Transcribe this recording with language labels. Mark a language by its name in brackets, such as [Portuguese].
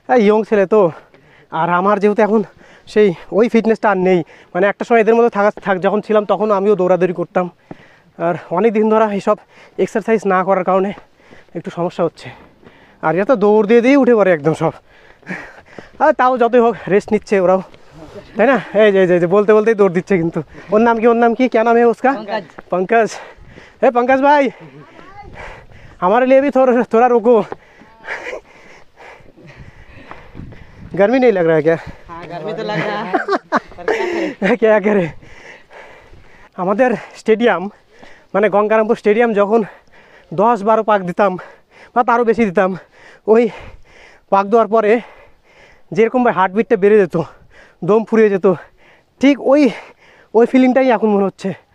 [Bangla] Young ছেলে তো, আর আমার যেহেতু এখন সেই ওই ফিটনেসটা আর নেই, মানে একটা সময় এদের মধ্যে যখন ছিলাম তখন আমিও দৌড়াদৌড়ি করতাম, আর অনেক দিন ধরা এইসব এক্সারসাইজ না করার কারণে একটু সমস্যা হচ্ছে। আর এরা তো দৌড় দিয়ে দিয়েই উঠে পড়ে একদম সব। আর তাও যতই হোক রেস্ট নিচ্ছে ওরাও, তাই না? এই যে বলতে বলতেই দৌড় দিচ্ছে। কিন্তু ওর নাম কি [Hindi] क्या नाम है उसका? पंकज। हे पंकज भाई, हमारे लिए भी थोड़ा रुको। गर्मी नहीं लग रहा है क्या? गर्मी तो लग रहा है। क्या करे, [Bangla] আমাদের স্টেডিয়াম মানে গঙ্গারামপুর স্টেডিয়াম যখন 10-12 পাক দিতাম বা তারও বেশি দিতাম, ওই পাক দেওয়ার পরে যেরকমভাবে হার্টবিটটা বেড়ে যেত, দম ফুরিয়ে যেত, ঠিক ওই ফিলিংটাই এখন মনে হচ্ছে।